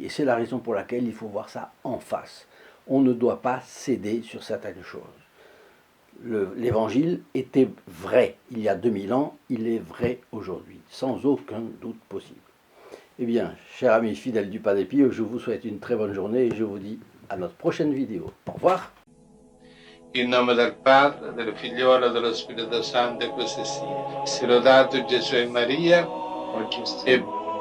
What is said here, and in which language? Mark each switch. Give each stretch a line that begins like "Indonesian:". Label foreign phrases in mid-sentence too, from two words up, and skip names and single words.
French: Et c'est la raison pour laquelle il faut voir ça en face. On ne doit pas céder sur certaines choses. L'évangile était vrai il y a 2000 ans, il est vrai aujourd'hui, sans aucun doute possible. Eh bien, chers amis fidèles du Padre Pio, je vous souhaite une très bonne journée et je vous dis à notre prochaine vidéo. Au revoir.
Italian: In nome del Padre, del Figliolo e dello Spirito Santo, e così sia. Sia lodato Gesù e Maria, e